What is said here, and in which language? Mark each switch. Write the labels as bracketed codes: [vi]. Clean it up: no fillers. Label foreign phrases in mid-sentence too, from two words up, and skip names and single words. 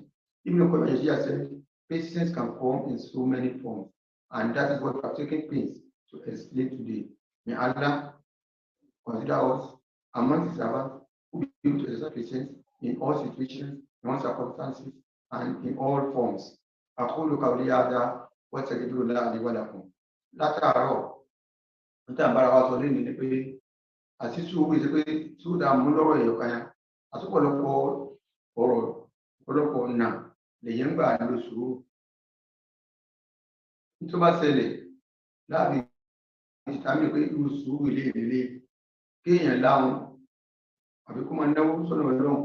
[en] Even though Koyashi said, patience can come in so many forms. And that is what we have taken pains to explain today. May Allah consider us among his servants who be able to exercise patience in all situations, in all circumstances, and in all forms. [ar] أقول قولي هذا وأستغفر الله لي ولكم. [yo] Látàárọ̀ níta bára wa sọ lẹ́nu ni pé àti sùúrù ìṣe pé sùúrù dà mú lọ́rọ̀ èèyàn kan yá àtúpọ̀lọpọ̀ ọ̀rọ̀ ọ̀pọ̀lọpọ̀ ọ̀nà lèyẹn ń gbà lò sùúrù. Nítorí bá ṣẹlẹ̀ láàbì ìtàmì pé irú sùúrù ilé ìdílé kéèyàn láwọn àbí kó máa náwó sọ́nà Ọlọ́run.